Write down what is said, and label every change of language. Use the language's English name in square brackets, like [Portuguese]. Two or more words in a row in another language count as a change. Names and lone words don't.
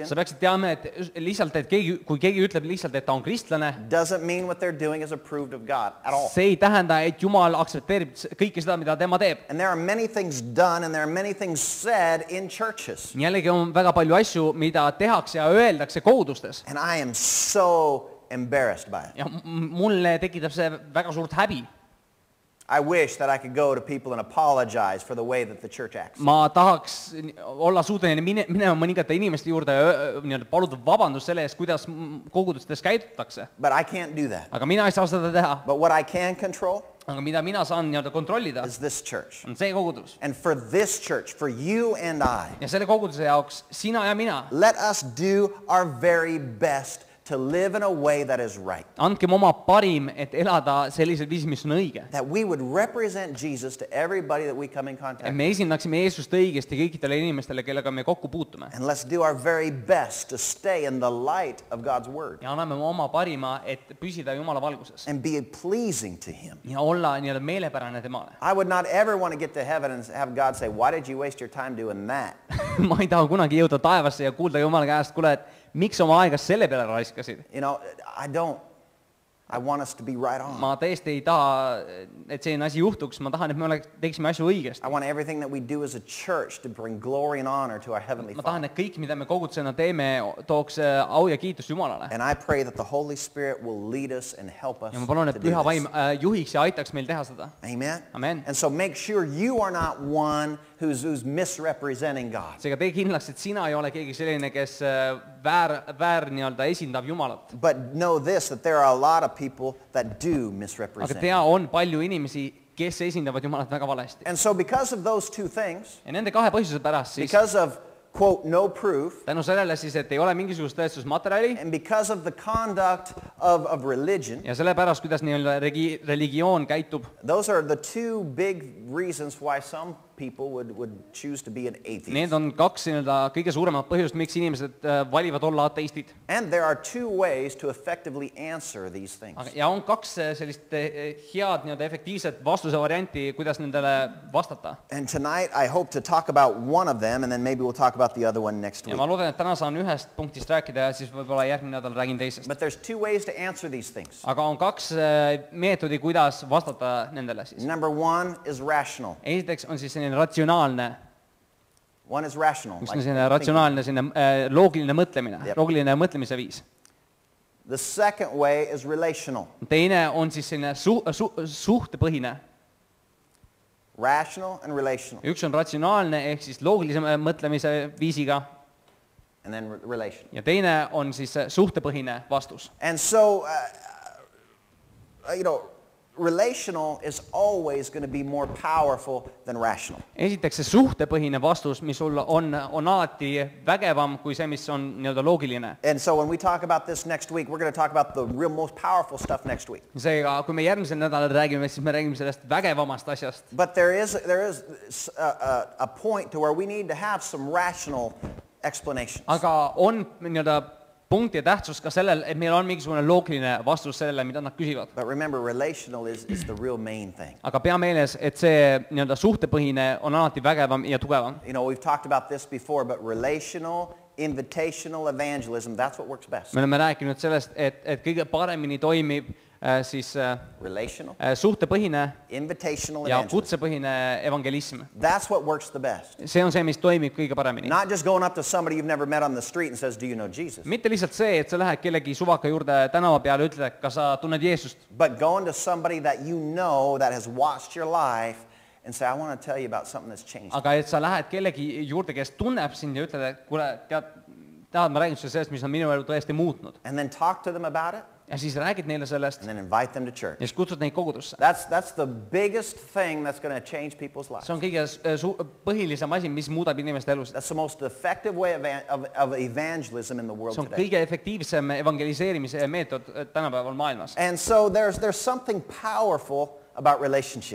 [Estonian] Sa peaksid teadma, et lihtsalt, et kui keegi ütleb lihtsalt, et ta on kristlane, [English] doesn't mean what they're doing is approved of God at all. [Estonian] see ei tähenda, et Jumal aktsepteerib kõike seda, mida tema teeb. [English] And there are many things done and there are many things said in churches. [Estonian] Jällegi on väga palju asju, mida tehakse ja öeldakse kogudustes. [English] And I am so embarrassed by it. [Estonian] Ja mulle tekitab see väga suurt häbi. [English] I wish that I could go to people and apologize for the way that the church acts. [Estonian] Ma tahaks olla suuteline minema mõningate inimeste juurde ja nii-öelda paluda vabandust selle eest, kuidas kogudustes käidutakse. [English] But I can't do that. [Estonian] Aga mina ei saa seda teha. [English] But what I can control [Estonian] Aga mida mina saan nii-öelda kontrollida, [English] is this church. [Estonian] on see kogudus. [English] And for this church, for you and I, [Estonian] Ja selle koguduse jaoks sina ja mina, [English] let us do our very best to live in a way that is right. [Estonian] andkem oma parim, et elada sellisel viisil, mis on õige. [English] That we would represent Jesus to everybody that we come in contact [Estonian] Et [English] with. [Estonian] me esindaksime Jeesust õigesti kõikidele inimestele, kellega me kokku puutume. [English] And let's do our very best to stay in the light of God's word [Estonian] Ja anname oma parima, et püsida Jumala valguses. [English] and be pleasing to him. [Estonian] Ja olla nii-öelda meelepärane temale. [English] I would not ever want to get to heaven and have God say, why did you waste your time doing that? [Estonian] Ma ei taha kunagi jõuda taevasse ja kuulda Jumala käest, kuule, et miks oma aega selle peale raiskasid? [English] I don't. I want us to be right on. [Estonian] Ma tõesti ei taha, et selline asi juhtuks. Ma tahan, et me teeksime asju õigesti. [English] I want everything that we do as a church to bring glory and honor to our Heavenly [Estonian] Ma [English] Father. [Estonian] tahan, et kõik, mida me kogudusena teeme, tooks au ja kiitust Jumalale. [English] And I pray that the Holy Spirit will lead us and help us [Estonian] Ja ma palun, [English] to [Estonian] et [English] do [Estonian] Püha Vaim [English] this. [Estonian] juhiks ja aitaks meil teha seda. [English] Amen? [Estonian] Amen. [English] And so make sure you are not one who's misrepresenting God. [Estonian] Seega tee kindlaks, et sina ei ole keegi selline, kes väär nii-öelda esindab Jumalat. [English] But know this, that there are a lot of people that do [Estonian] Aga [English] misrepresent. [Estonian] tea, on palju inimesi, kes esindavad Jumalat väga valesti. [English] And so because of those two things, [Estonian] Ja nende kahe põhjuse pärast siis, [English] because of, quote, no proof, [Estonian] tänu sellele siis, et ei ole mingisugust tõestusmaterjali [English] and because of the conduct of religion, [Estonian] ja sellepärast, kuidas nii-öelda religioon käitub, [English] those are the two big reasons why some people would choose to be an atheist. [Estonian] need on kaks nii-öelda kõige suuremat põhjust, miks inimesed valivad olla ateistid. [English] And there are two ways to effectively answer these things. [Estonian] Ja on kaks sellist head nii-öelda efektiivset vastuse varianti, kuidas nendele vastata. [English] And tonight I hope to talk about one of them and then maybe we'll talk about the other one next [Estonian] Ja [English] week. [Estonian] ma loodan, et täna saan ühest punktist rääkida ja siis võib-olla järgmine nädal räägin teisest. [English] But there's two ways to answer these things. [Estonian] Aga on kaks meetodi, kuidas vastata nendele siis. [English] Number one is rational. [Estonian] Esiteks on siis selline ratsionaalne, [English] One is rational. [Estonian] üks [English] like [Estonian] on selline [English] thinking. [Estonian] ratsionaalne, selline loogiline mõtlemine, Jep. loogiline mõtlemise viis. [English] The second way is relational. [Estonian] Teine on siis selline suhtepõhine. [English] Rational and relational. [Estonian] Üks on ratsionaalne ehk siis loogilise mõtlemise viisiga [English] And then relational. [Estonian] ja teine on siis suhtepõhine vastus. [English] And so, relational is always going to be more powerful than rational. [Estonian] esiteks see suhtepõhine vastus, mis sul on alati vägevam kui see, mis on nii-öelda loogiline. [English] And so when we talk about this next week, we're going to talk about the real most powerful stuff next week. [Estonian] Seega, kui me järgmisel nädalal räägime, siis me räägime sellest vägevamast asjast. [English] But there is a point to where we need to have some rational explanations. [Estonian] Aga on nii-öelda punkt ja tähtsus ka sellel, et meil on mingisugune loogiline vastus sellele, mida nad küsivad. [English] But remember, relational is the real main thing. [Estonian] Aga pea meeles, et see nii-öelda suhtepõhine on alati vägevam ja tugevam. [English] You know, we've talked about this before, but relational, invitational evangelism, that's what works best. [Estonian] Me oleme rääkinud sellest, et kõige paremini toimib siis [English] Relational, [Estonian] suhtepõhine [English] invitational [Estonian] ja [English] evangelism. [Estonian] kutsepõhine evangelism. [English] That's what works the best. [Estonian] See on see, mis toimib kõige paremini. [English] Not just going up to somebody you've never met on the street and says, do you know Jesus? [Estonian] Mitte lihtsalt see, et sa lähed kellegi suvaka juurde tänava peale ja ütled, kas sa tunned Jeesust, [English] But going to somebody that you know that has watched your life and say, I want to tell you about something that's changed. [Estonian] aga et sa lähed kellegi juurde, kes tunneb sind ja ütled, et kuule, tead, ma räägin sulle sellest, mis on minu elu tõesti muutnud. [English] And then talk to them about it [Estonian] Ja siis räägid neile sellest [English] and then invite them to church. [Estonian] ja siis kutsud neid kogudusse. [English] That's the biggest thing that's going to change people's lives. [Estonian] See on kõige põhilisem asi, mis muudab inimeste elusid. [English] That's the most effective way of evangelism in the world [Estonian] See on [English] today. [Estonian] kõige efektiivsem evangeliseerimise meetod tänapäeval maailmas. [English] And so there's something powerful about relationship.